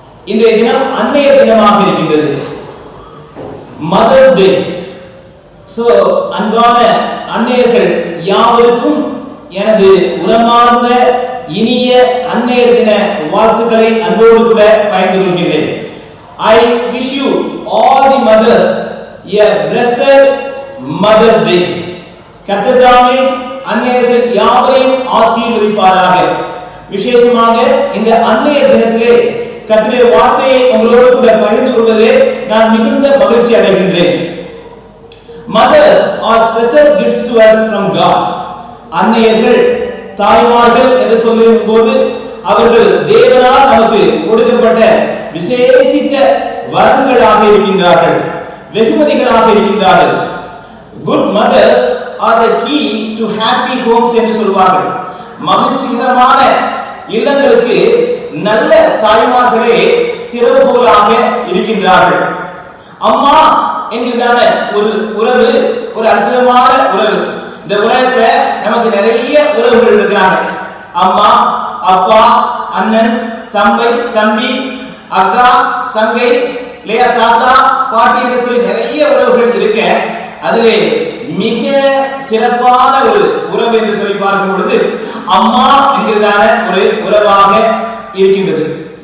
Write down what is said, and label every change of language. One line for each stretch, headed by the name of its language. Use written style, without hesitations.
Tamil: இன்றைய தினம் அன்னையர் தினமாக இருக்கின்றது, மதர்ஸ் டே. சோ அன்பான அன்னையர்கள் யாவருக்கும் எனது உளமார்ந்த இனிய அன்னையர் தின வாழ்த்துக்களை அன்போடு கூட பகிர்ந்து கொள்கிறேன்.
English: I wish you all the mothers a blessed Mother's Day.
Tamil: கர்த்தர் அன்னையர்கள் யாவரையும் ஆசீர்வதிப்பாராக. விசேஷமாக இந்த அன்னையர் தினத்திலே கர்த்தருடைய வார்த்தையை உங்களோடு கூட பகிர்ந்து கொள்வதிலே நான் மிகுந்த மகிழ்ச்சி அடைகின்றேன்.
English: Mothers are special gifts to us from God.
Tamil: அன்னையர்கள் தாய்மார்கள் என்று சொல்லும் போது அவர்கள் தேவனால் நமக்கு கொடுக்கப்பட்ட விசேஷித்த வரங்களாக இருக்கின்றார்கள், வெகுமதிகளாக இருக்கின்றார்கள்.
English: Good mothers are the key to happy homes
Tamil: என்று சொல்வார்கள். மகிழ்ச்சிகரமான இல்லங்களுக்கு நல்ல தாய்மார்களே திறவுகோலாக இருக்கின்றார்கள். அம்மா என்கிறதான ஒரு உறவு ஒரு அற்புதமான உறவு. இந்த உலகத்துல நமக்கு நிறைய உறவுகள் இருக்கிறாங்க. அம்மா, அப்பா, அண்ணன், தம்பி, அக்கா, தங்கை, இல்லையா தாத்தா, பாட்டி என்று சொல்லி நிறைய உறவுகள் இருக்க, அதிலே மிக சிறப்பான ஒரு உறவு என்று சொல்லி பார்க்கும் பொழுது அம்மா என்கிறதான ஒரு உறவாக இருக்கின்றது.